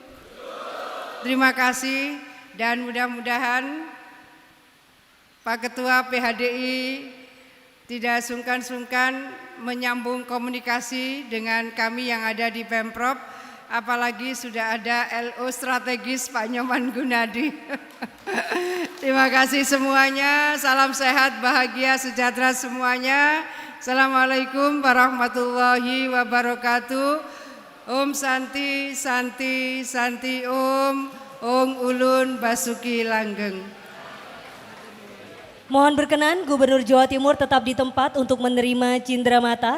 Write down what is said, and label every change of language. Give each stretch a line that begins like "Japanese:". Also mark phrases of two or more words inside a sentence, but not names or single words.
Indonesian: Terima kasih, dan mudah-mudahan Pak Ketua PHDI tidak sungkan-sungkan menyambung komunikasi dengan kami yang ada di Pemprov, apalagi sudah ada LO strategis Pak Nyoman Gunadi. Terima kasih semuanya, salam sehat, bahagia, sejahtera semuanya.
Arabic: السلام عليكم ورحمة الله وبركاته.
Balinese: Om Santi, Santi, Santi Om, Om Ulun Basuki Langgeng.
Indonesian: Mohon berkenan Gubernur Jawa Timur tetap di tempat untuk menerima cindramata.